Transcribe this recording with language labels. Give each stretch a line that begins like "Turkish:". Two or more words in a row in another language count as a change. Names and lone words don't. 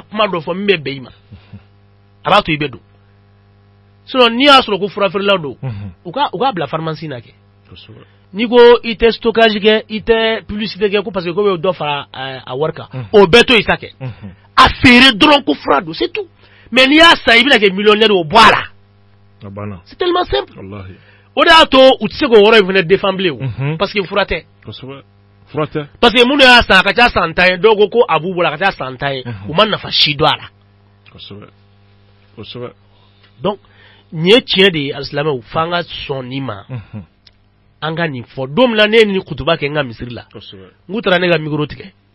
Bambara: kuma dɔ fɔ min bɛ bɛn i ma a b'a to i bɛ don sinon n'i y'a sɔrɔ ko furafeerelaw don u k'a bila pharmacie na kɛ n'i ko i tɛ stockage kɛ i tɛ publicité kɛ ko
French: parce que
Bambara: ko bɛ dɔ fara a wari kan o bɛɛ to yen sa kɛ a feere dɔrɔn ko fura don
French: c'est tout mais
Bambara: n'i y'a san i bɛna kɛ millionnaire o bɔ a la
French: c'est tellement simple
Bambara: o de y'a to u tɛ se k'o yɔrɔ in fana défend bilen
French: parce que
Bambara: fura tɛ
French: parce que
Bambara: minnu y'a san a ka ca san 10 ye dɔw ko a b'u bolo a ka ca san 10 ye u ma nafa si dɔn a la donc nin ye tiɲɛ de ye alisilamɛw f'an ka sɔn nin ma an ka nin fɔ don min na ne ye nin kutuba kɛ n ka misiri la n k'u taara ne ka micro tigɛ